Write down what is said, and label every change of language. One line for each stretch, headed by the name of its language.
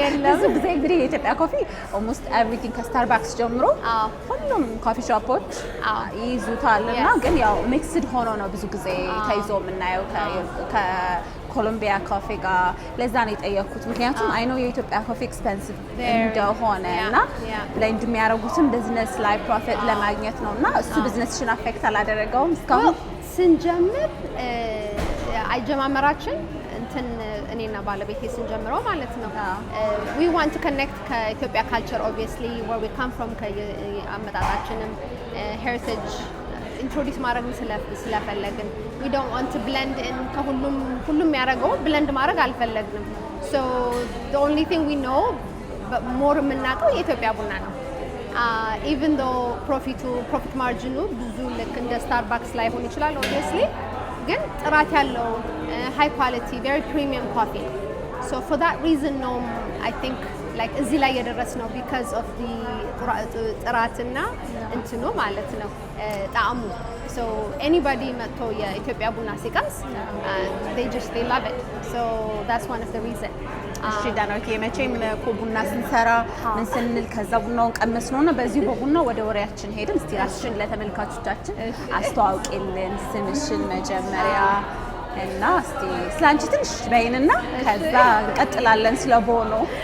Amharic: ብዙ ጊዜ እንግዲህ የኢትዮጵያ ኮፊ
English: almost everything
Amharic: ከስታርባክስ ጀምሮ ሁሉም ኮፊ ሾፖች ይይዙታልና ግን ያው ሚክስድ ሆኖ ነው ብዙ ጊዜ ተይዞ የምናየው ከኮሎምቢያ ኮፊ ጋር ለዛ ነው የጠየኩት ምክንያቱም
English: አይ ኖ
Amharic: የኢትዮጵያ ኮፊ ኤክስፔንሲቭ እንደሆነ እና ላይ እንደሚያደርጉትም ቢዝነስ ላይ ፕሮፊት ለማግኘት ነውና እሱ ቢዝነስሽን አፌክት አላደረገውም እስካሁን ስንጀምር አጀማመራችን እንትን እኔና ባለቤቴ ስንጀምረው ማለት ነው
English: we want to connect
Amharic: ከኢትዮጵያ
English: culture obviously
Amharic: where we come from ከአመጣጣችንም heritage introduce ማድረግ ስለፈለግን
English: we don't want to blend in
Amharic: ከሁሉም ያደረገው blend ማድረግ አልፈለግንም
English: so the only thing we know more
Amharic: የምናውቀው የኢትዮጵያ ቡና ነው
English: even though profit margin
Amharic: ብዙ ልክ እንደ ስታርባክስ ላይ ሆን ይችላል
English: obviously
Amharic: ግን ጥራት ያለው
English: high quality very premium coffee so for that reason no I think like
Amharic: እዚህ ላይ የደረስነው
English: because of the
Amharic: ጥራትና እንትኑ ማለት ነው ጣዕሙ
English: so anybody
Amharic: መጥቶ የኢትዮጵያ ቡና ሲቀምስ
English: they love it so that's one of the reason
Amharic: እሺ ዳናዊት የመቼም ቡና ስንሰራ ምን ስንል ከዛ ቡናውን ቀመስ ነውና በዚህ በቡና ወደ ወሬያችን ሄድን እስቲ ራስሽን ለተመልካቾቻችን አስተዋውቂልን ስምሽን መጀመሪያ እና እስቲ ስላንቺ ትንሽ በይንና ከዛ እንቀጥላለን ስለ ቦኖ